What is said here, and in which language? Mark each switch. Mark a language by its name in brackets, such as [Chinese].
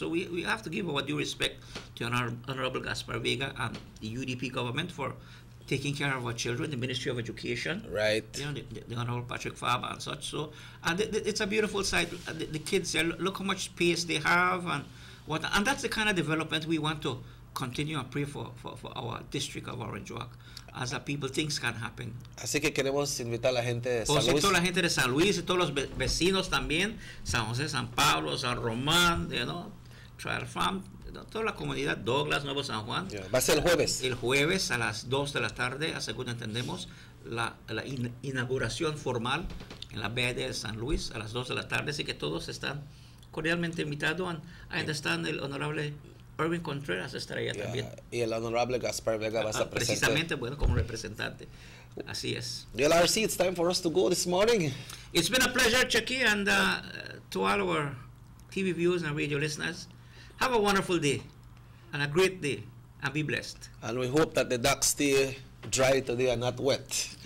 [English] So we have to give our due respect to Honorable Gaspar Vega and the UDP government for taking care of our children, the Ministry of Education, right? You know, the Honorable Patrick Farber and such. So, and it's a beautiful sight. The kids here, look how much space they have, and that's the kind of development we want to continue and pray for our district of Orange Walk. As a people, things can happen. [Spanish] Así que queremos invitar a la gente de San Luis. Toda la gente de San Luis y todos los vecinos también, San José, San Pablo, San Román, [English] you know, [Spanish] Trial Farm, toda la comunidad, Douglas, Nuevo San Juan. Va a ser el jueves. El jueves a las 2 de la tarde, según entendemos, la inauguración formal en la BD de San Luis a las 2 de la tarde, así que todos están cordialmente invitados. [English] I understand [Spanish] el honorable Erwin Contreras estará allá también. Y el honorable Gaspar Vega va a estar presente. Precisamente, bueno, como representante. Así es. [English] LRC, it's time for us to go this morning. It's been a pleasure, Chucky, and to all our TV viewers and radio listeners, have a wonderful day and a great day, and be blessed. And we hope that the ducks stay dry today and not wet.